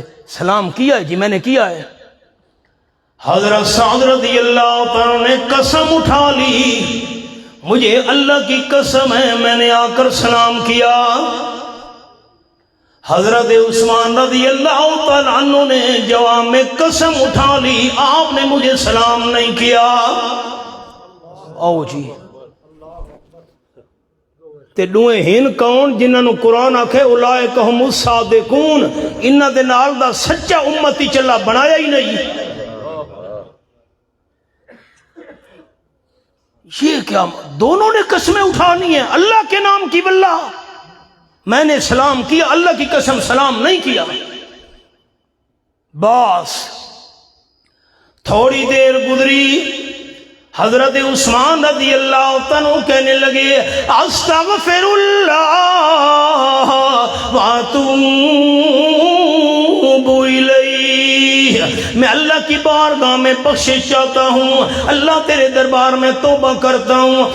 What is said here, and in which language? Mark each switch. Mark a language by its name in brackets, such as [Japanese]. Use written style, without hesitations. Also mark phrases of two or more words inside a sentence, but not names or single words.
[Urdu] سلام کیا ہے جی، میں نے کیا ہے. حضرت سعد [Arabic] رضی اللہ عنہ [Urdu] نے قسم اٹھا لی، مجھے اللہ کی قسم ہے میں نے آ کر سلام کیا. حضرت عثمان [Arabic] رضی اللہ تعالیٰ عنہ [Urdu] نے جواب میں قسم اٹھا لی، آپ نے مجھے سلام نہیں کیا. آؤ جی، [Punjabi] تے دوئے ہن کون جنہاں نو قرآن آکھے [Arabic] اولئک ہم الصادقون، [Punjabi] انہاں دے نال دا سچا امتی چلا بنایا ہی نہیں. [Urdu] یہ کیا؟ دونوں نے قسمیں اٹھانی ہیں اللہ کے نام کی. واللہ میں نے سلام کیا، اللہ کی قسم سلام نہیں کیا. بس تھوڑی دیر گزری، حضرت عثمان [Arabic] رضی اللہ عنہ [Urdu] کہنے لگے [Arabic] استغفر اللہ واتوب الیہ، [Urdu] میں اللہ کی بارگاہ میں بخشش چاہتا ہوں، اللہ تیرے دربار میں توبہ کرتا ہوں.